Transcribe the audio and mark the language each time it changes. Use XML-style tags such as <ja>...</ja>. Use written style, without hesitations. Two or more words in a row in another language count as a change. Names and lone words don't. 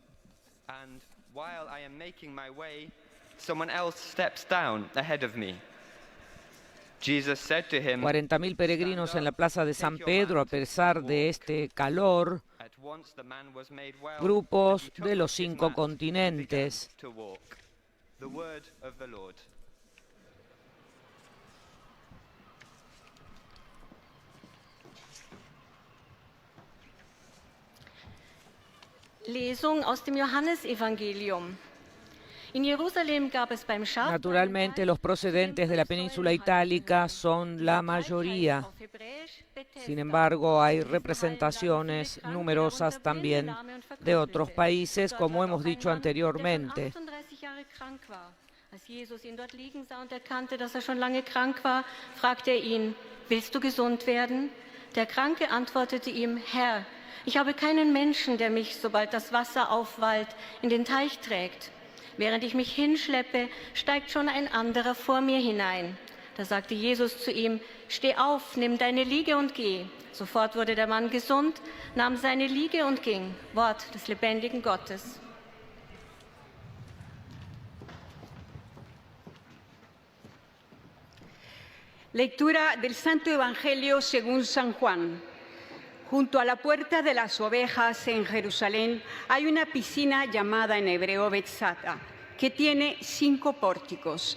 <es>40.000 peregrinos en la plaza de San Pedro, a pesar de este calor, grupos de los 5 continentes.</es> <en>The word of the Lord.</en> <de>Lesung aus dem Johannesevangelium. In Jerusalem gab es beim</de> <es>Naturalmente, los procedentes de la península itálica son la mayoría. Sin embargo, hay representaciones numerosas también de otros países, como hemos dicho anteriormente.</es> <de>Als Jesus ihn dort liegen sah und erkannte, dass schon lange krank war, fragte ihn: Willst du gesund werden? Der Kranke antwortete ihm: Herr, ich habe keinen Menschen, der mich, sobald das Wasser aufwallt, in den Teich trägt. Während ich mich hinschleppe, steigt schon ein anderer vor mir hinein. Da sagte Jesus zu ihm, steh auf, nimm deine Liege und geh. Sofort wurde der Mann gesund, nahm seine Liege und ging. Wort des lebendigen Gottes.</de> <es>Lectura del Santo Evangelio según San Juan. Junto a la puerta de las ovejas en Jerusalén hay una piscina llamada en hebreo Betzata, que tiene 5 pórticos.</es>